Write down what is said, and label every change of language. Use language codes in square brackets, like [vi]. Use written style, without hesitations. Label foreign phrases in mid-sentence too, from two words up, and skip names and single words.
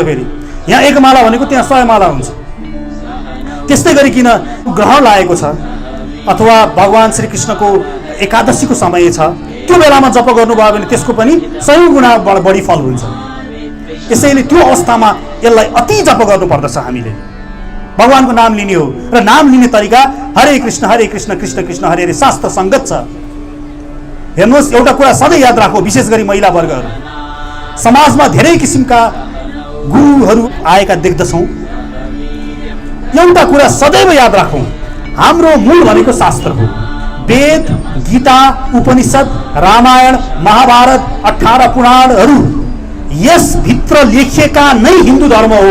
[ne] फेरि यहाँ एक माला भनेको त्यहाँ 100 माला हुन्छ। त्यस्तै गरिकन ग्रहण लागेको छ अथवा भगवान श्री कृष्णको एकादशीको समय छ, त्यो बेलामा जप गर्नुभयो भने त्यसको पनि 100 गुणा बढी फल हुन्छ। यसैले त्यो अवस्थामा यसलाई अति जप गर्नुपर्दछ। हामीले भगवानको नाम लिने हो र नाम लिने तरिका [sa] हरे कृष्ण कृष्ण कृष्ण हरे हरे [ne] शास्त्र संगत छ। हेर्नुहोस् एउटा कुरा सधैँ याद राखौँ, विशेष गरी महिला वर्गहरू समाजमा धेरै किसिमका गुरुहरू आएका देख्दछौँ। एउटा कुरा सदैव याद राखौँ, हाम्रो मूल भनेको शास्त्र हो। वेद, गीता, उपनिषद, रामायण, महाभारत, 18 पुराणहरू यस भित्र लेखिएका नै हिन्दू धर्म हो।